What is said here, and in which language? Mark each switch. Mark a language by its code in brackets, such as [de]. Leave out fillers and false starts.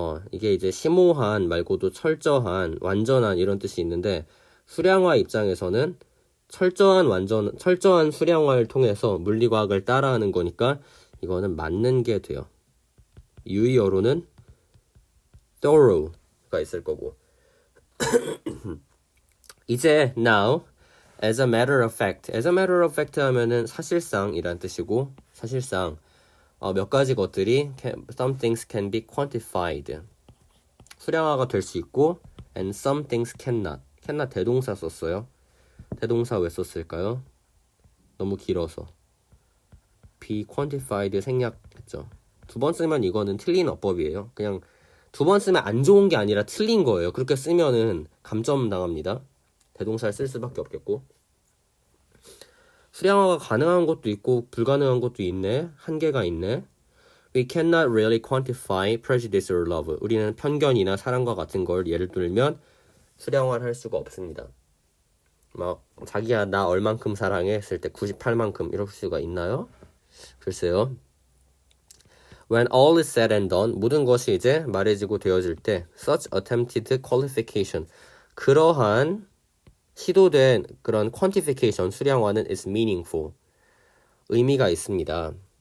[ko] 이게 이제 심오한 말고도 철저한, 완전한 이런 뜻이 있는데, 수량화 입장에서는 철저한 수량화를 통해서 물리과학을 따라하는 거니까 이거는 맞는 게 돼요. 유의어로는 thorough가 있을 거고. 이제 [en] now, as a matter of fact [ko] 하면은 사실상이란 뜻이고, 사실상 몇 가지 것들이 [en] some things can be quantified, [ko] 수량화가 될 수 있고, [en] and some things cannot [ko] 대동사 썼어요. 대동사 왜 썼을까요? 너무 길어서. [en] be quantified [ko] 생략했죠. 두 번 쓰면 이거는 틀린 어법이에요. 그냥 두 번 쓰면 안 좋은 게 아니라 틀린 거예요. 그렇게 쓰면은 감점 당합니다. 대동사를 쓸 수밖에 없겠고. 수량화가 가능한 것도 있고 불가능한 것도 있네. 한계가 있네. [en] We cannot really quantify prejudice or love. [ko] 우리는 편견이나 사랑과 같은 걸 예를 들면 수량화를 할 수가 없습니다. 막 자기야 나 얼만큼 사랑해 했을 때 98만큼 이럴 수가 있나요? 글쎄요. [en] When all is said and done, [ko] 모든 것이 이제 말해지고 되어질 때 [en] such attempted qualification, [ko] 그러한 시도된 그런 quantification, 수량화는 [en] is meaningful, [ko] 의미가 있습니다.